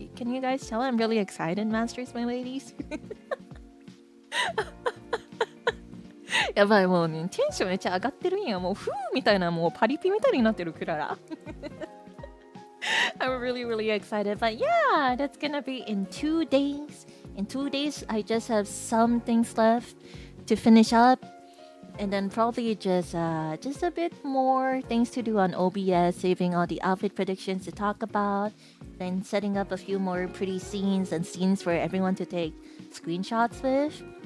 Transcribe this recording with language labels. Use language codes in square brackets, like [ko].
[en] Can you guys tell I'm really excited, masters, my ladies? [ja] やばいもうねテンションめっちゃ上がってるんや。もうフーみたいなもうパリピみたいになってるクララ。 [en] I'm really excited. But yeah, that's gonna be in 2 days. In 2 days, I just have some things left to finish up. And then probably just a bit more things to do on OBS, saving all the outfit predictions to talk about, then setting up a few more pretty scenes and scenes for everyone to take screenshots with.